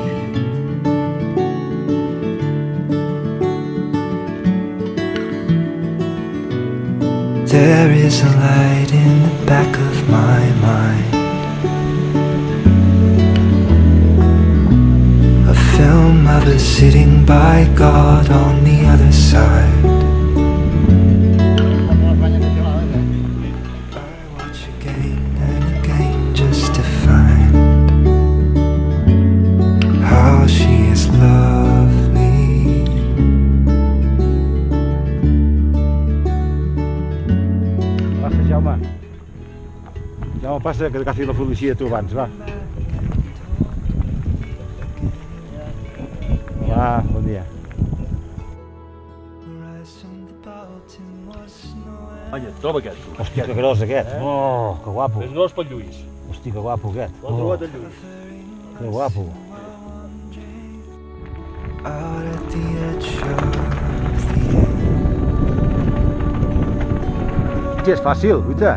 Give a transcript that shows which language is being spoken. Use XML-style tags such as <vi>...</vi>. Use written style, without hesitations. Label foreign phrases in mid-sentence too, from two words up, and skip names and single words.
<en>There is a light in the back of my mind, a film of us sitting by God on the other side. I watch again and again just to find how she has loved me.</en> <ca>Passa, Jaume. Jaume, passa, que agafi la policia tu abans, va. Va, bon dia. Vaja, troba aquest. Hòstia, que gros aquest. Oh, que guapo. És gros pel Lluís. Hosti, que guapo aquest. L'ha trobat el Lluís. Que guapo.</ca> <en>Out at the edge of the end.</en> <ca>Sí, és fàcil, guaita.</ca>